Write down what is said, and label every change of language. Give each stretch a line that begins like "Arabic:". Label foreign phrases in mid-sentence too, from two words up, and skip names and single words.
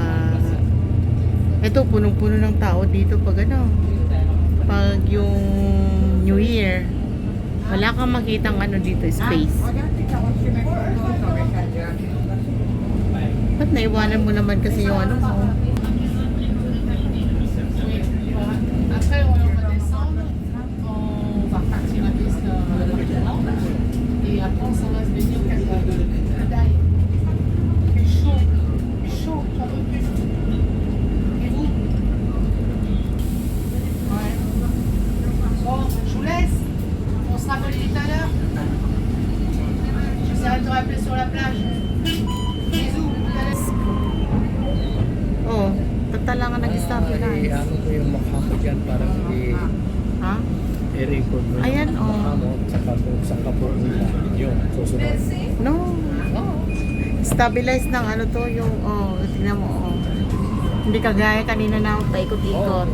Filipino: Ito, punong-puno ng tao dito pag pag yung
English: New Year.
Filipino: Wala kang makitang dito, space. Ba't naiwanan mo naman kasi yung mo?
French: Et après on s'en va se baigner au Canada. Il fait chaud, j'en peux plus. Et vous? Ouais. Bon, je vous laisse. On se rappelle tout à l'heure. J'essaierai de te rappeler sur la plage. Bisous, tout à l'heure.
Filipino: Oh, lang ang nag-stabilize. Ano ko yung mukha ko dyan para Ha? i-record mo Ayan, yung mukha mo saka kung saan ka pupunta. Yun, susunod. No. Stabilize ng ano to, yung, tingnan mo, Hindi kagaya kanina na paikot-ikot.